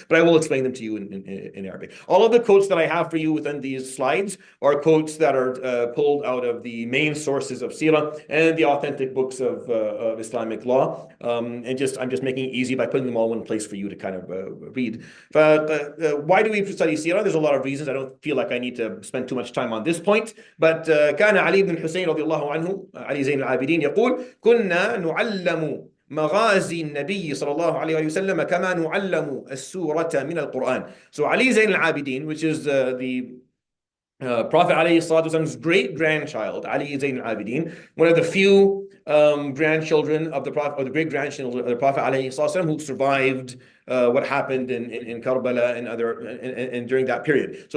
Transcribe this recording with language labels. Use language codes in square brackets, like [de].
[en] But I will explain them to you in Arabic. All of the quotes that I have for you within these slides are quotes that are pulled out of the main sources of Sirah and the authentic books of Islamic law. I'm just making it easy by putting them all in place for you to kind of read. Why do we study Sirah? There's a lot of reasons. I don't feel like I need to spend too much time on this point. [ar] But كان علي بن الحسين رضي الله عنه علي زين العابدين يقول كنا نعلم مغازي النبي صلى الله عليه وسلم كما نعلم السورة من القرآن. [en] So Ali Zain al-Abidin, which is the Prophet ﷺ's great-grandchild, Ali Zain al-Abidin, one of the few grandchildren of the Prophet, or the great-grandchildren of the Prophet ﷺ who survived what happened in Karbala and during that period.